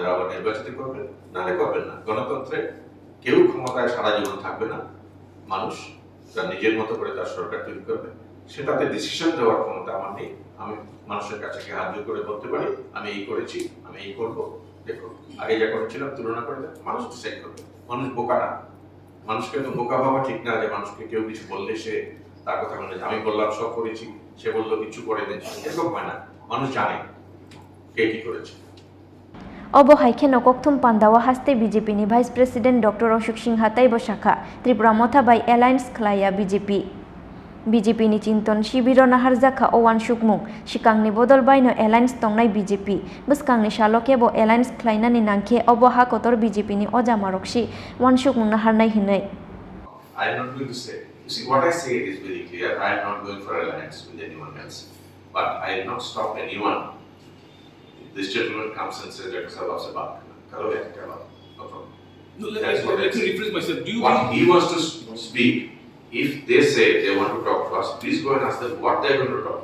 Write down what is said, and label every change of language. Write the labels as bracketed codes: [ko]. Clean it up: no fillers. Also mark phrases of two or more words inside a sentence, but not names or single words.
[bn] আবার নির্বাচিত করবেন নাহলে করবেন না গণতন্ত্রে কেউ ক্ষমতায় সারা জীবন থাকবে না মানুষ তার নিজের মতো করে তার সরকার তৈরি করবে সেটাতে ডিসিশন দেওয়ার ক্ষমতা আমার নেই আমি মানুষের কাছে গিয়ে হাত জোর করে বলতে পারি আমি এই করেছি আমি এই করবো দেখো আগে যা করেছিলাম তুলনা করে মানুষ ডিসাইড করবে মানুষ বোকা না মানুষকে তো বোকা ভাবা ঠিক না যে মানুষকে কেউ কিছু বললে সে তার কথা মানে আমি বললাম সব করেছি সে বললো কিছু করে দিয়েছি এরকম হয় না মানুষ জানে কে কি করেছে [trp] অবহাইখে নকথুম পান্দাওয়া হাস্তে BJP ni [en] Vice President [trp] Dr. Wansukmung হাতাই বসাখা ত্রিপুরা মথা বাই Alliance Khlaiya BJP ni Chintan Shibiro Naharjakha o Wansukmung Khorang ni bodol baino Alliance tongnai BJP bwskang ni salokebo Alliance Khlaina ni nangkhe oboha kotor BJP ni ojamarokshi Wansukmung naharnai hinai [en] I am not going to say. You see, what I say is very clear. I am not going for alliance with anyone else. But I will not stop anyone. If this gentleman comes and says, let us have a back. No problem. No, let me rephrase myself. Do you what he wants to speak, if they say they want to talk to us, please go and ask them what they are going to talk.